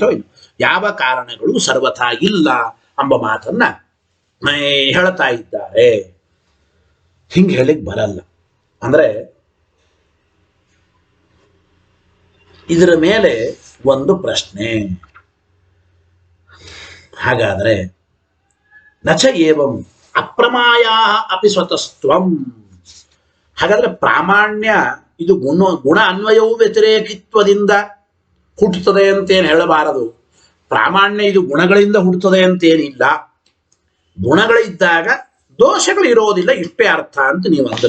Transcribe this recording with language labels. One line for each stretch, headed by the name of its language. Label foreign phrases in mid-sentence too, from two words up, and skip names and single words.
Kannada: ಇದು ಯಾವ ಕಾರಣಗಳು ಸರ್ವಥಾ ಇಲ್ಲ ಎಂಬ ಮಾತನ್ನ ಹೇಳ್ತಾ ಇದ್ದಾರೆ. ಹಿಂಗೆ ಹೇಳಿಕ್ ಬರಲ್ಲ. ಅಂದ್ರೆ ಇದರ ಮೇಲೆ ಒಂದು ಪ್ರಶ್ನೆ.
Sanskrit: ಹಾಗಾದ್ರೆ ನಚ ಏವಂ ಅಪ್ರಮಾಯ ಅಪಿ ಸ್ವತಸ್ತ್ವಂ.
Kannada: ಹಾಗಾದ್ರೆ ಪ್ರಾಮಾಣ್ಯ ಇದು ಗುಣ ಅನ್ವಯವು ವ್ಯತಿರೇಕಿತ್ವದಿಂದ ಹುಟ್ಟುತ್ತದೆ ಅಂತೇನು ಹೇಳಬಾರದು. ಪ್ರಾಮಾಣ್ಯ ಇದು ಗುಣಗಳಿಂದ ಹುಟ್ಟುತ್ತದೆ ಅಂತೇನಿಲ್ಲ. ಗುಣಗಳಿದ್ದಾಗ ದೋಷಗಳು ಇರೋದಿಲ್ಲ, ಇಷ್ಟೇ ಅರ್ಥ ಅಂತ ನೀವು ಅಂದ್ರಿ.